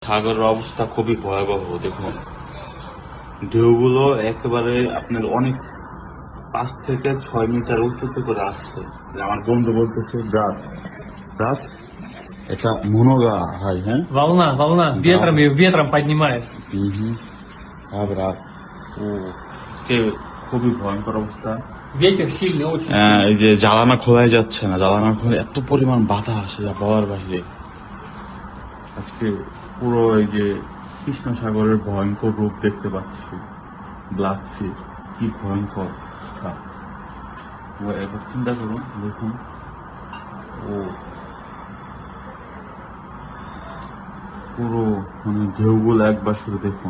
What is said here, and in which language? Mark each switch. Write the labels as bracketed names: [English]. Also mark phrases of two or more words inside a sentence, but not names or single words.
[Bangla] সাগরের অবস্থা খুবই ভয়াবহ। দেখুন ঢেউগুলো একেবারে আপনার অনেক 5 থেকে 6 মিটার উঁচুতে করে আসছে। আমার বন্ধু বলতেছে [Russian] брат брат [Bangla] এটা মনোগা হয়, হ্যাঁ [Russian] Волна, ветром ее ветром поднимает. [Bangla] হ্যাঁ ব্রাত। ও আজকে খুবই ভয়ঙ্কর অবস্থা। [Russian] Ветер сильный, очень [Bangla] এই [Russian] сильный. [Bangla] যে জ্বালানা খোলাই যাচ্ছে না, জ্বালানা খোলা এত পরিমাণ বাধা আসে যা বলার বাইরে। আজকে পুরো এই যে কৃষ্ণ সাগরের ভয়ঙ্কর রূপ দেখতে পাচ্ছি। ব্ল্যাক সি কি ভয়ঙ্কর অবস্থা। এবার চিন্তা করুন, দেখুন ও পুরো মানে ঢেউগুলো একবার শুধু দেখুন।